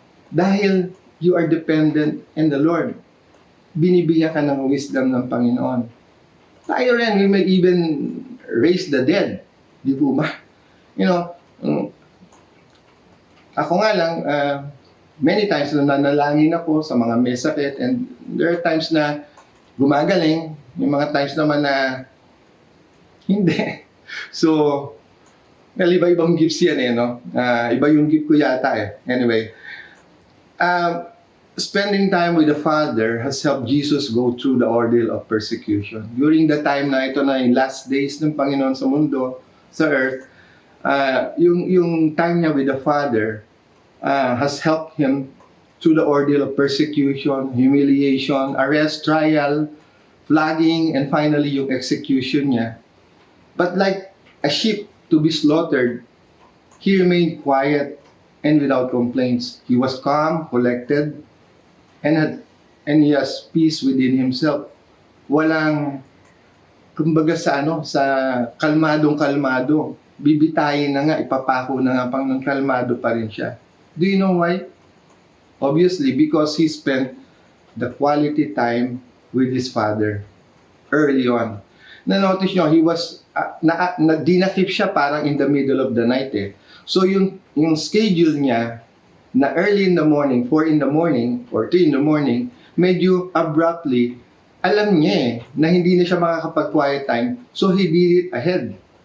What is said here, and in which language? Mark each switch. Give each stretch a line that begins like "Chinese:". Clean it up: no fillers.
Filipino: Dahil
English: you are dependent in the Lord.
Filipino: Binibigyan ka ng wisdom ng Panginoon. Tayo rin,
English: we may even raise the dead.
Filipino: Di po ba? Ako nga lang, many times na nanalangin ako sa mga may sakit,
English: and there are times
Filipino: na gumagaling, may mga times naman na hindi. So, iba-ibang gifts yan iba yung gift ko yata
English: Anyway, spending time with the Father has helped Jesus go through the ordeal of persecution. During the time
Filipino: na ito na yung last days ng Panginoon sa mundo, sa earth,
English: yung time niya with the Father has helped him through the ordeal of persecution, humiliation, arrest, trial, flogging, and finally yung execution niya. But like a sheep to be slaughtered, he remained quiet and without complaints. He was calm, collected, and he has peace within himself.
Filipino: Walang, kumbaga sa kalmadong-kalmado. Bibitayin na nga, ipapako na nga pang ng kalmado pa rin siya.
English: Do you know why? Obviously, because he spent the quality time with his Father early on.
Filipino: Na-notice nyo, he was, dinakip siya parang in the middle of the night So yung schedule niya na early in the morning, 4 in the morning, or 3 in the morning, medyo abruptly, alam niya na hindi na siya makakapag-quiet time, so he did it ahead.